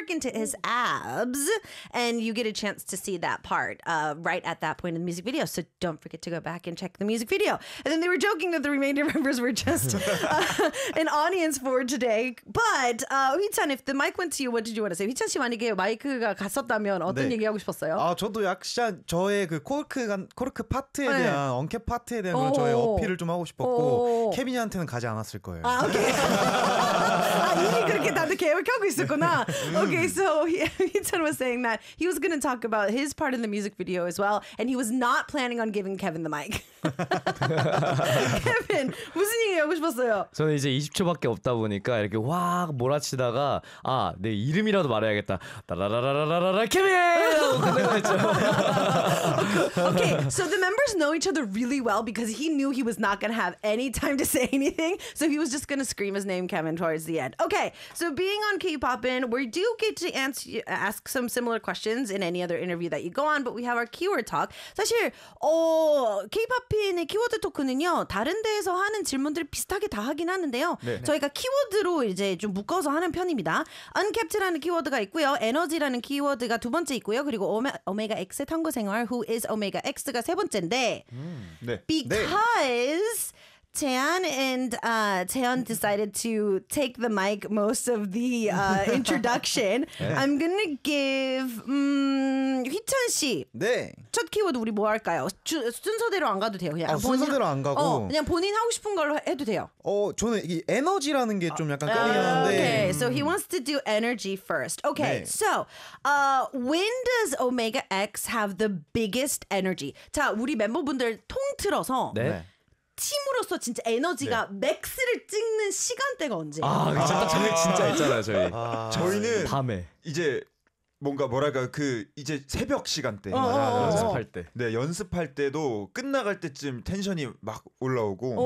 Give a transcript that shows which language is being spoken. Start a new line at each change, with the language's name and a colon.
English: work into his abs, and you get a chance to see that part right at that point in the music video. So don't forget to go back and check the music video. And then they were joking that the remainder members were just an audience for today. But, 휘찬, if the mic went to you, what did you want to say?
Korean: 휘찬 씨, 만약에 마이크가 갔었다면 어떤 네. 얘기하고 싶었어요? 아, 저도 약간 저의 그 코르크 파트에 네. 대한 언캡 파트에 대한 저의 어필을 좀 하고 싶었고 케빈이한테는 가지 않았을 거예요. 아, 오케이. 아, 이미 그렇게 다들 계획하고 있었구나.
English: Okay, so Hee-chan was saying that he was going to talk about his part in the music video as well, and he was not planning on giving Kevin the mic.
Korean: Kevin, 무슨 얘기하고 싶었어요? 저는 이제 20초밖에 없다 보니까 이렇게 확 몰아치다가 아, 내 이름이라도 말해야겠다. 라라라라라라라 케빈!
English: Okay, so the members know each other really well because he knew he was not going to have any time to say anything, so he was just going to scream his name, Kevin, towards the end. Okay, so being on K-Poppin, we do get to ask some similar questions in any other interview that you go on, but we have our keyword talk.
Korean: 사실, K-Poppin의 키워드 토크는요, 다른 데에서 하는 질문들 비슷하게 다 하긴 하는데요. 네네. 저희가 키워드로 이제 좀 묶어서 하는 편입니다. Uncapped라는 키워드가 있고요, Energy라는 키워드가 두 번째 있고요, 그리고 Omega X의 탐구 생활, Who is Omega X가 세 번째인데, 네.
English: Because... 네. Tan and Tan decided to take the mic most of the introduction. 네. I'm gonna give 휘찬 씨.
Korean: 네. 첫 키워드 우리 뭐 할까요? 순서대로 안 가도 돼요. 그냥 순서대로 안 가고 그냥 본인 하고 싶은 걸로 해도 돼요. 저는 이 에너지라는 게 좀 약간 끌리는데.
English: Okay, so he wants to do energy first. Okay, 네. so when does Omega X have the biggest energy?
Korean: 자, 우리 멤버분들 통틀어서. 네. 팀으로서 진짜 에너지가 네. 맥스를 찍는 시간대가 언제? 아, 진짜 저희 진짜 있잖아요, 저희. 아, 저희는 밤에 이제 뭔가 뭐랄까 그 이제 새벽 시간대 연습할 때. 네, 연습할 때도 끝나갈 때쯤 텐션이 막 올라오고.